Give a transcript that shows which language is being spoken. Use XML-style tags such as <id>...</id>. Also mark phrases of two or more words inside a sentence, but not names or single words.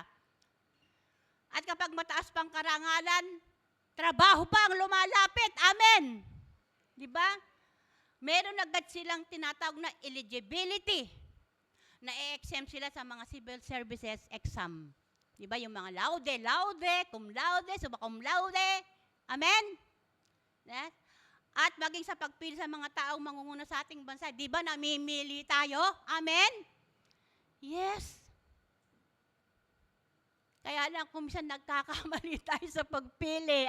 <tl>At kapag mataas pang karangalan, trabaho pa ang lumalapit. Amen. Di ba? Meron agad silang tinatawag na eligibility. Na-exempt sila sa mga</tl> <en>civil services exam.</en> <tl>Di ba? Yung mga</tl> <la>laude, cum laude, summa cum laude.</la> <tl>Amen? Yes? At maging sa pagpili sa mga taong mangunguna sa ating bansa, di ba namimili tayo? Amen? Yes. Kaya lang kung minsan nagkakamali tayo sa pagpili.</tl>